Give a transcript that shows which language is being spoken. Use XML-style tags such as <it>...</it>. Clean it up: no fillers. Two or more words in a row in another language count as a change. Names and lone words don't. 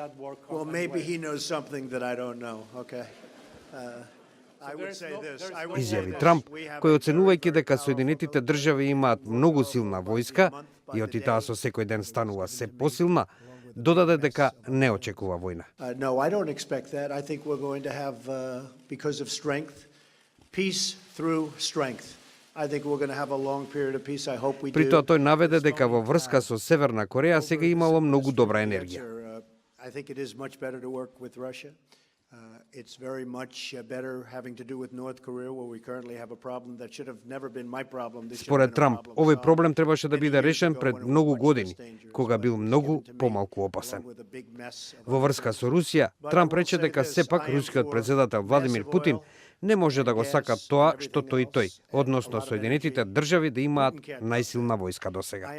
<mk>Изјави Трамп, кој оценувајќи дека Соединетите држави имаат многу силна војска и оти таа со секој ден станува се посилна, додаде дека не очекува војна. При тоа тој наведе дека во врска со Северна Кореја сега имало многу добра енергија.</mk> <en>It's very much better having to do with North Korea, where we currently have a problem that should have never been my problem.</en> <mk>Според Трамп, овој проблем требаше да биде решен пред многу години, кога бил многу помалку опасен. Во врска со Русија, Трамп рече дека сепак рускиот председател Владимир Путин не може да го сака тоа што тој, односно Соединетите држави да имаат најсилна војска досега.</mk>